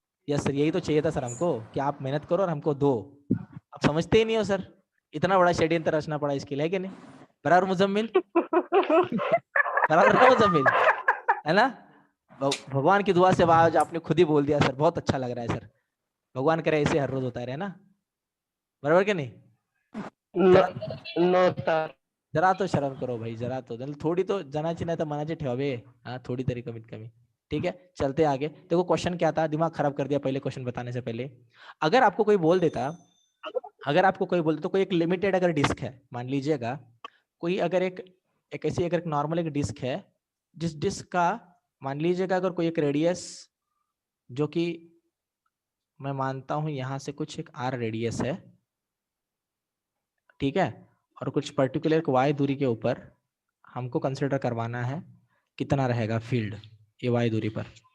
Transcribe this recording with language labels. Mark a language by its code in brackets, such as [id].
[hi] Yes sir, यही तो चाहिए था सर हमको कि आप मेहनत करो और हमको दो। आप समझते ही नहीं हो सर, इतना बड़ा षड्यंत्र रचना पड़ा इसके लिए, है कि नहीं? बराबर मुजम्मिल? बराबर ना मुजम्मिल, है ना? भगवान की दुआ से आज आपने खुद ही बोल दिया सर, बहुत अच्छा लग रहा है सर। भगवान करे ऐसे हर रोज होता रहे ना, बराबर के नहीं? [en] No sir. [hi] जरा तो शर्म करो भाई, जरा तो थोड़ी तो [mr] जनाची नाही तर मनाची ठेवावे। [hi] हाँ, थोड़ी [mr] तरी कमीत कमी। [hi] ठीक है, चलते आगे। देखो क्वेश्चन क्या था, दिमाग खराब कर दिया पहले क्वेश्चन बताने से पहले। अगर आपको कोई बोल देता, तो कोई एक लिमिटेड अगर डिस्क है, मान लीजिएगा कोई अगर एक ऐसी अगर नॉर्मल एक डिस्क है, जिस डिस्क का मान लीजिएगा अगर कोई एक रेडियस, जो कि मैं मानता हूं यहां से कुछ एक आर रेडियस है, ठीक है, और कुछ पर्टिकुलर एक वाई दूरी के ऊपर हमको कंसिडर करवाना है कितना रहेगा फील्ड ये वाई दूरी पर।